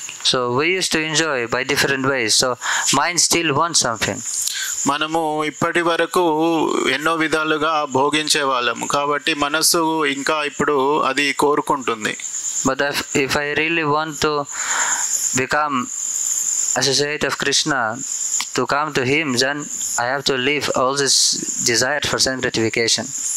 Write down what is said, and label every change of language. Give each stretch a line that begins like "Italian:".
English: So we used to enjoy by different ways. So mind still wants something.
Telugu: మనము ఇప్పటి వరకు ఎన్నో విధాలుగా భోగించే వాళ్ళము కాబట్టి మనస్సు ఇంకా ఇప్పుడు అది కోరుకుంటుంది.
English: But if I really want to become associate of Krishna, to come to him, then I have to leave all this desire for sense gratification.